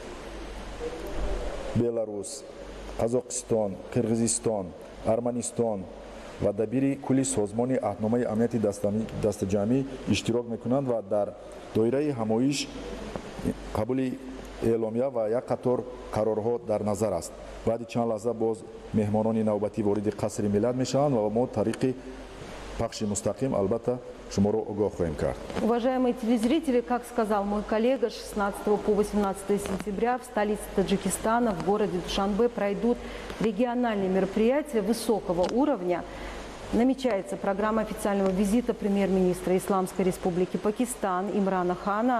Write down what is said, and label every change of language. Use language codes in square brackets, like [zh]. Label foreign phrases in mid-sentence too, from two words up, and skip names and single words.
[tg] Беларус, Қазоқистон, Қирғизистон, Арманистон ва дабири кулли созмони аҳдномаи амнияти дастаҷамъӣ иштирок мекунанд ва дар доираи ҳамоиш қабули эъломия ва як қатор қарорҳо дар назар аст. баъди чанд лаҳза боз меҳмонони навбатӣ вориди қасри миллат мешаванд ва мо тариқи пахши мустақим албатта шуморо огоҳ хоҳем кард. [ru] Уважаемые телезрители, как сказал мой коллега, 16 по 18 сентября в столице Таджикистана, в городе Душанбе, пройдут региональные мероприятия высокого уровня. Намечается программа официального визита премьер-министра Исламской Республики Пакистан Имрана Хана.